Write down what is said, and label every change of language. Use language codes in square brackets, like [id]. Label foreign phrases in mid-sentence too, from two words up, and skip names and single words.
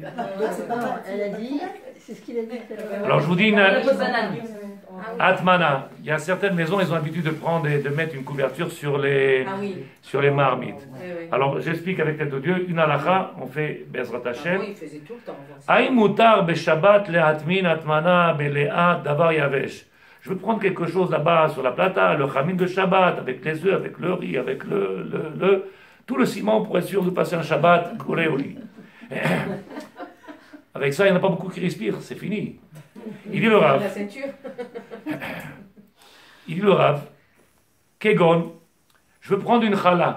[fr] Elle a dit, c'est ce qu'il a dit. Alors je vous dis une atmana. Il y a certaines maisons, ils ont l'habitude de prendre et de mettre une couverture sur les marmites. Alors j'explique avec l'aide de Dieu, une halakha, on fait [he] בעזרת השם. [fr] Il faisait tout le temps. [he] האם מותר בשבת להטמין הטמנה בלא דבר יבש. [fr] Je veux prendre quelque chose là-bas sur la plata, le chamin de Shabbat, avec les œufs, avec le riz, avec tout le ciment pour être sûr de passer un Shabbat collé au lit. Avec ça, il n'y en a pas beaucoup qui respirent, c'est fini. Il dit le Rav. Il dit le Rav, Kegon, je veux prendre une chala.